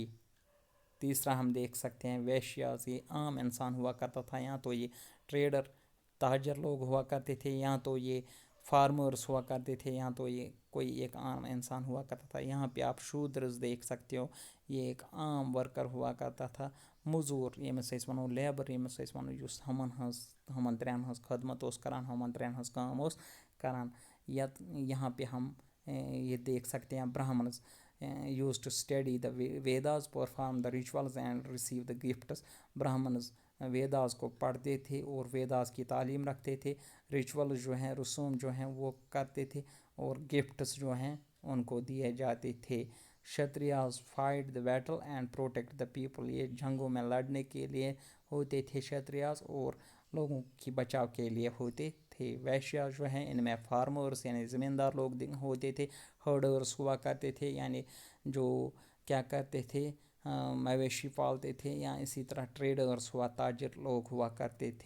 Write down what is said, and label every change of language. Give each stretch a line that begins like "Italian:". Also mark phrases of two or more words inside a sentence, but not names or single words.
Urdu: تیسرا ہم دیکھ سکتے ہیں ویشیاز. یہ عام انسان ہوا کرتا تھا. یا تو یہ ٹریڈر، تاجر لوگ ہوا کرتے تھے، یا تو یہ فارمرز ہوا کرتے تھے، یا تو یہ کوئی ایک عام انسان ہوا کرتا تھا. یہاں پہ آپ شودرز دیکھ سکتے ہو. یہ ایک عام ورکر ہوا کرتا تھا،
Kashmiri: مزور ییٚمِس أسۍ وَنو لیبر، ییٚمِس أسۍ وَنو یُس ہُمن ترٛٮ۪ن ہٕنٛز خدمت اوس کران، ہُمن ترٛٮ۪ن ہٕنٛز کٲم اوس کران.
Urdu: یہاں پہ ہم یہ دیکھ سکتے ہیں
English: برہمنز used to study the Vedas, perform the rituals and receive the gifts.
Urdu: برہمنز ویداز کو پڑھتے تھے اور ویداز کی تعلیم رکھتے تھے. ریچولز جو ہیں, رسوم جو ہیں وہ کرتے تھے, اور گفٹس جو ہیں ان کو دیے جاتے تھے.
English: Shatriyas fight the battle and protect the people,
Urdu: یہ جنگوں میں لڑنے کے لیے ہوتے تھے شتریاز, اور لوگوں کی بچاؤ کے لیے ہوتے تھے. ویشیاز جو ہیں ان میں فارمرز یعنی زمیندار لوگ ہوتے تھے. ہرڈرز ہوا کرتے تھے یعنی جو کیا کرتے تھے, مویشی پالتے تھے, یا اسی طرح ٹریڈرز ہوا, تاجر لوگ ہوا کرتے تھے.